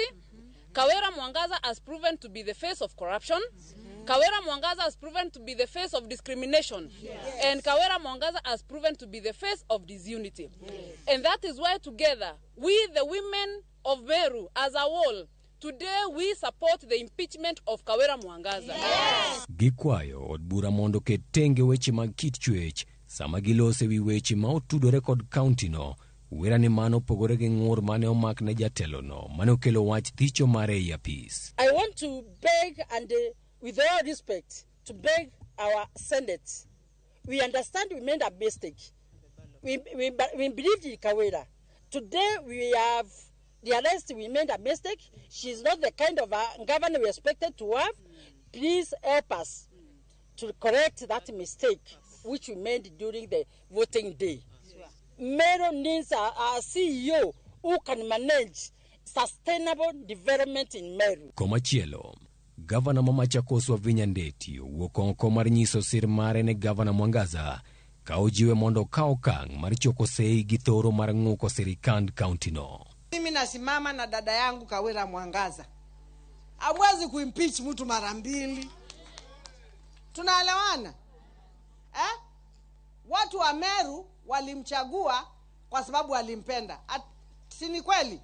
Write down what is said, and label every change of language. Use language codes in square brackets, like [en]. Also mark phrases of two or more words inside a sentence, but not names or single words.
[en] Kawira Mwangaza has proven to be the face of corruption. Kawira Mwangaza has proven to be the face of discrimination. And Kawira Mwangaza has proven to be the face of disunity. And that is why together, we the women of Meru as a whole, today we support the impeachment of Kawira Mwangaza. [luo] Gikwayo od bura mondo ket tenge weche mag kit chwech sama gilose wi weche ma otudore kod kaunti no. Wera ni mano pogore gi ng'ur mane omak ne jatelo no mane okelo wach thicho mare e apis. [en] I want to beg and with all respect to beg our Senate. We understand we made a mistake. We believed in Kawira. Today we have realized we made a mistake. She's not the kind of governor we expected to have. Please help us to correct that mistake which we made during the voting day. Meru needs a CEO who can manage sustainable development in Meru. [luo] Komachielo, Gavana Machakos Wavinya Ndeti owuok oko mar nyiso sir mare ne Gavana Mwangaza ka ojiwe mondo kaw okang' mar choko sei gi thoro mar ng'uko sirikand kaunti no. [sw] Mimi nasimama na dada yangu Kawira Mwangaza. Hawezi kuimpeach mtu mara mbili. Tunaelewana? Watu wa Meru walimchagua kwa sababu walimpenda. Si ni kweli?